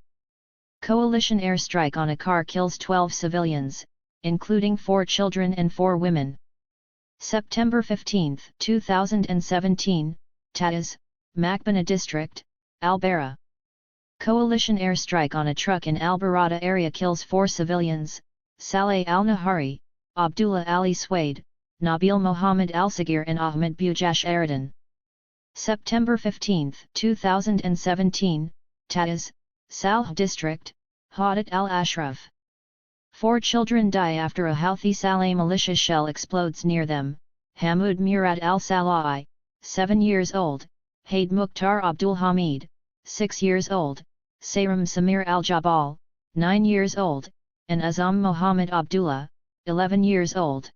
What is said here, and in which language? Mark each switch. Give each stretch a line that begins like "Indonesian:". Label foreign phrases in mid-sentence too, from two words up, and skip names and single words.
English: Coalition airstrike on a car kills 12 civilians, including 4 children and 4 women. September 15, 2017, Taiz, Makbana District, Al-Bara. Coalition airstrike on a truck in Al-Barada area kills 4 civilians, Saleh al-Nahari, Abdullah Ali Swade, Nabil Mohammed al-Sagir and Ahmed Bujash Aradan. September 15, 2017, Taiz, Salh District, Hadat al-Ashraf. 4 children die after a Houthi Saleh militia shell explodes near them, Hamoud Murad al-Salahi, 7 years old, Haid Mukhtar Abdul Hamid, 6 years old, Sayram Samir al-Jabal, 9 years old, and Azam Mohammed Abdullah, 11 years old.